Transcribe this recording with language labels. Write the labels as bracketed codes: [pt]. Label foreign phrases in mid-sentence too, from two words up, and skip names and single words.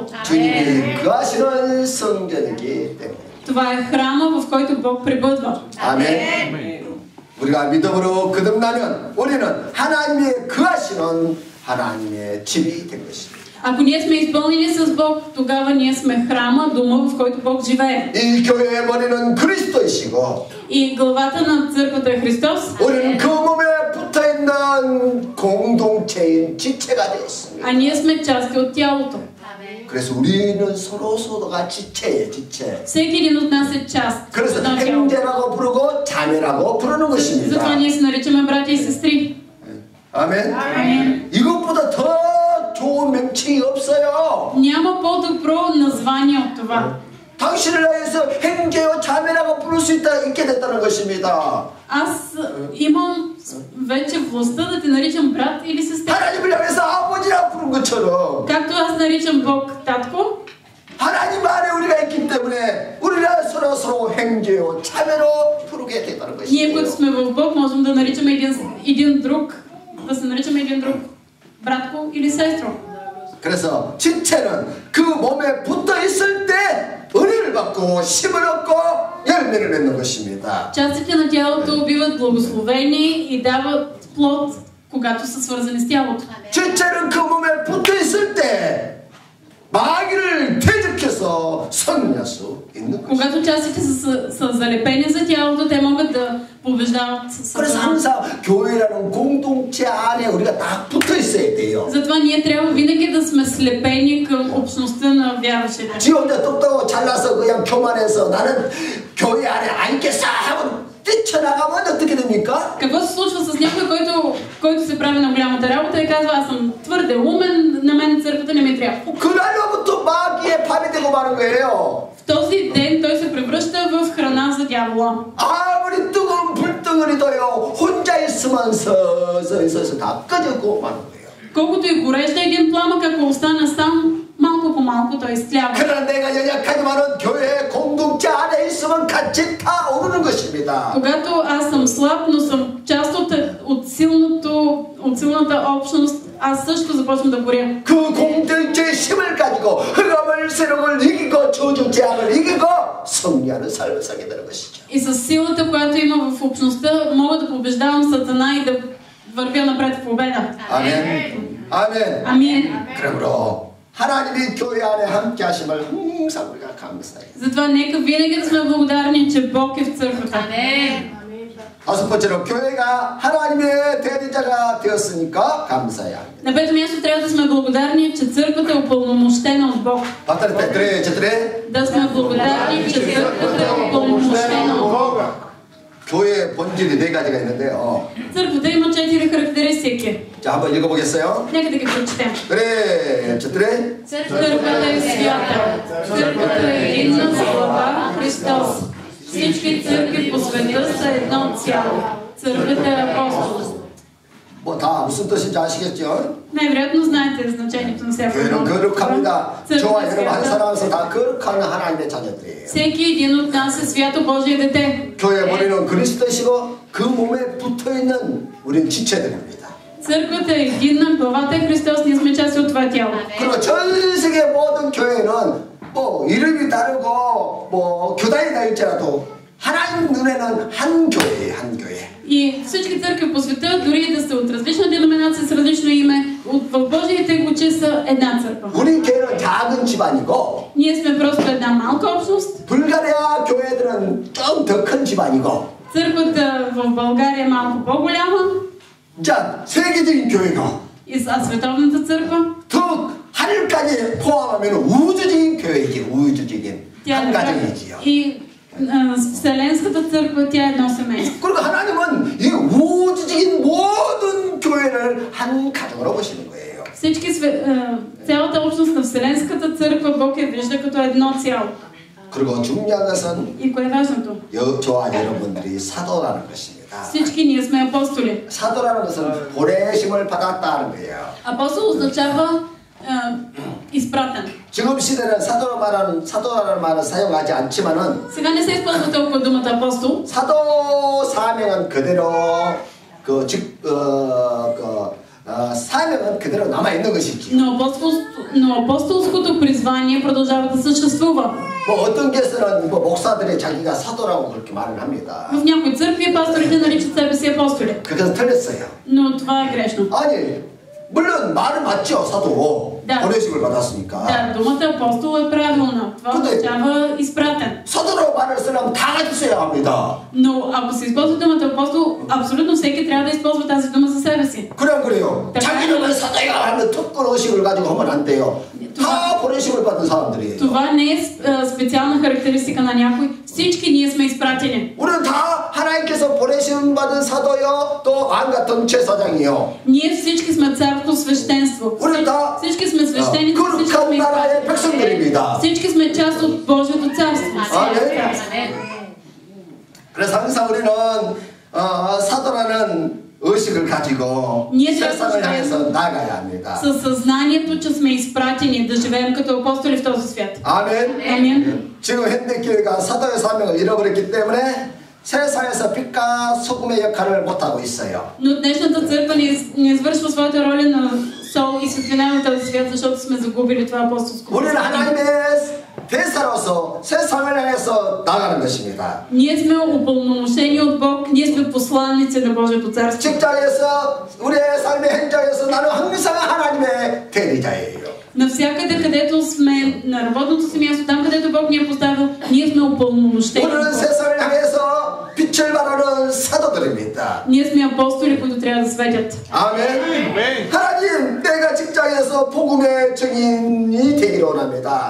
[ko] 주님이 거하시는 성전이기 때문에. [bg] Това е храма, в който Бог пребъдва. [ko] 아멘. 우리가 믿음으로 거듭나면 우리는 하나님의 거하시는 하나님의 집이 된 것입니다. [bg] Ако ние сме изпълнени с Бог, тогава ние сме храма, дома, в който Бог живее. [ko] 이 교회의 머리는 그리스도이시고 [bg] И главата на църквата е Христос. [ko] 우리는 그 몸에 붙어있는 공동체인 지체가 되어 있습니다. [bg] А ние сме части от тялото. [ko] 그래서 우리는 서로가 지체예요, 지체. [bg] Всеки един от нас е част [ko] 그래서 [bg] от това тяло. [ko] 형제라고 부르고 자매라고 부르는 것입니다. [bg] Затова ние се наричаме братя и сестри. [ko] 아멘. [bg] Амин. [ko] 이것보다 더 좋은 명칭이 없어요. [bg] Няма по-добро название от това. [ko] 당신을 위해서 형제요 자매라고 부를 수 있게 됐다는 것입니다. [bg] Аз имам вече властта да те наричам брат или сестра. [ko] 하나님을 향해서 아버지라 부른 것처럼 [bg] Както аз наричам Бог татко, [ko] 하나님 안에 우리가 있기 때문에 우리가 서로 형제요 자매로 부르게 됐다는 [bg] ние, [ko] 것이에요. [bg] които сме в Бог, можем да наричаме един друг, да се наричаме един друг братко или сестро. [ko] 그래서 지체는 그 몸에 붙어 있을 때 은혜를 받고 힘을 얻고 열매를 맺는 것입니다. [bg] Частите на тялото биват благословени и дават плод, когато са свързани с тялото. [ko] 지체는 그 몸에 붙어 있을 때 마귀를 대적해서 승리할 수 있는 것입니다. [bg] Когато частите са залепени за тялото, те могат да побеждават [ko] 그래서 [bg] Сатана. [ko] 항상 교회라는 공동체 안에 우리가 다 붙어 있어야 돼요. [bg] Затова ние трябва винаги да сме слепени към общността на вярващите. [ko] 지 혼자 똑똑하고 잘나서 그냥 교만해서 나는 교회 안에 안 있겠어 하고 뛰쳐나가면 어떻게 됩니까? [bg] Какво се случва с някой, който се прави на голямата работа и казва: аз съм твърде умен, на мен църквата не ми трябва. [ko] 그날로부터 마귀의 밥이 되고 마는 거예요. [bg] В този ден той се превръща в храна за дявола. [ko] 아무리 뜨거운 불덩어리도요 혼자 있으면 서서 다 꺼졌고 마는 거예요. [bg] Колкото и гореща един пламък, ако остане сам, малко по малко той изтлява. [ko] 그러나 내가 연약하지만은 교회 공동체 안에 있으면 같이 다 오르는 것입니다. [bg] Когато аз съм слаб, но съм част от силната общност, аз също започвам да горя. [ko] 그 공동체의 힘을 가지고 흑암을 세력을 이기고 저주 재앙을 이기고 승리하는 삶을 살게 되는 것이죠. [bg] И с силата, която има в общността, мога да побеждавам Сатана и да вървя напред в победа. [ko] 아멘. 아멘. [bg] Амин. [ko] 그러므로 하나님이 교회 안에 함께 하심을 항상 우리가 감사해요. [bg] Затова нека винаги да сме благодарни, че Бог е в църквата. [ko] 다섯 번째로 교회가 하나님의 대리자가 되었으니까 감사해야 합니다. [bg] На пето място трябва да сме благодарни, че църквата е упълномощена от Бог. 바다를 때 четыре. Да сме благодарни, че църквата е упълномощена от Бог. [ko] 교회의 본질이 네 가지가 있는데요. [bg] Църквата има 4 характеристики. [ko] 자, 한번 읽어보겠어요. [bg] Нека да ги прочетем. [ko] 그래, четыре. [bg] Църквата е свята. Църквата е единна с глава Христос. Всички църкви по света са едно цяло. Църквата е апостол. [ko] 뭐 다 무슨 뜻인지 아시겠죠? [bg] Най-вероятно знаете значението на всяка [ko] 교회는 [bg] дума. [ko] 거룩합니다. 저와 [bg] Църква [ko] 여러분 한 [bg] свята. [ko] 사람에서 다 거룩한 하나님의 자녀들이에요. [bg] Всеки един от нас е свято Божие дете. [ko] 교회 머리는 그리스도이시고 그 몸에 붙어있는 우린 지체들입니다. [bg] Църквата е единна, главата е Христос, ние сме част от това тяло. [ko] 그리고 전 세계 모든 교회는 뭐 이름이 다르고 뭐 교단이 다를지라도 하나님 눈에는 한 교회예요, 한 교회. [bg] И всички църкви по света, дори да са от различна деноминация с различно име, в Божиите очи са една църква. [ko] 우리 교회는 작은 집안이고 [bg] Ние сме просто една малка общност. [ko] 불가리아 교회들은 좀 더 큰 집안이고 [bg] Църквата в България е малко по-голяма. [ko] 자, 세계적인 교회가 [bg] А световната църква, [ko] 더 하늘까지 포함하면 우주적인 교회이지, 우주적인 한 가정이지요. [bg] и Вселенската църква, тя е едно семейство. [ko] 그리고 하나님은 이 우주적인 모든 교회를 한 가정으로 보시는 거예요. [bg] Цялата общност на Вселенската църква Бог я вижда като едно цяло. [ko] 그리고 중요한 것은 [bg] И кое е важното? [ko] 저와 여러분들이 사도라는 것입니다. [bg] Всички ние сме апостоли. [ko] 사도라는 것은 보내심을 받았다는 거예요. [bg] Апостол означава изпратен. [ko] 지금 시대는 사도라는 말은 사용하지 않지만은 [bg] Сега не се използва толкова думата апостол. [ko] 사도 사명은 그대로 사명은 그대로 남아 있는 것이지. [bg] Но апостолското призвание продължава да съществува. [ko] 뭐 어떤 교회에서는 목사들이 자기가 사도라고 그렇게 말을 합니다. [bg] В някои църкви пасторите наричат себе си апостоли. [ko] 그것은 틀렸어요. [bg] Но това е грешно. [ko] 아니 물론 말은 맞죠, 사도. 네. 보내심을 받았으니까. [bg] Да, думата апостол е правилна. Това означава изпратен. [ko] 사도로 말을 쓰려면 다 같이 써야 합니다. [bg] Но ако се използва думата апостол, абсолютно всеки трябва да използва тази дума за себе си. [ko] 그래요. 자기는 사도야 하면 특권 의식을 가지고 하면 안 돼요. 다 보내심을 받은 사람들이에요. [bg] Това не е специална характеристика на някой. Всички ние сме изпратени. [ko] 우리는 다 하나님께서 보내심 받은 사도요, 또 왕 같은 제사장이요. [bg] Ние всички сме царство свещенство. Всички сме свещеници, всички сме изпратени. всички сме част от Божието царство. [ko] 그래서 항상 우리는 사도라는 의식을 가지고 세상을 향해서 나가야 합니다. [bg] Със съзнанието, че сме изпратени да живеем като апостоли в този свят. [ko] 아멘. 아멘. 지금 현대교회가 사도의 사명을 잃어버렸기 때문에 세상에서 빛과 소금의 역할을 못하고 있어요. [bg] Но днешната църква не извършва своята роля на сол и светлина на този свят, защото сме загубили това апостолско. [ko] 우리는 하나님의 대사로서 세상을 향해서 나가는 것입니다. [bg] Ние сме упълномощени от Бог, ние сме посланници на Божието царство. [ko] 직장에서 우리의 삶의 현장에서 나는 항상 하나님의 대리자예요. [bg] Навсякъде, където сме на работното си място, там където Бог ни е поставил, ние сме упълномощени. [ko] 우리는 세상을 향해서 빛을 발하는 사도들입니다. [bg] Ние сме апостоли, които трябва да светят. [ko] 아멘. 하나님, 내가 직장에서 복음의 증인이 되기를 원합니다.